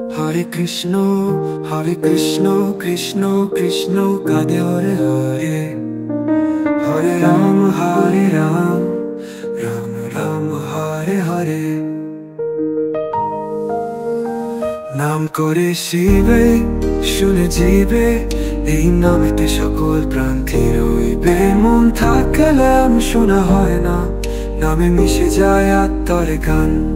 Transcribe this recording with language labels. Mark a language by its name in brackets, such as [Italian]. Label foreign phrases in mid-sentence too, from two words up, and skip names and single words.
[Sanskrit] Hare Krishna, Krishna Krishna Radhe Hare Hare, Hare Ram, Hare Ram, Ram Ram Hare Hare। [Bangla] নাম করে শিবে শুনে জিবে, এই নামেতে সকল প্রাণ স্থির হইবে। মন থাকলেও শোনা হয় না, নামে মিশে যায় আত্মার গান।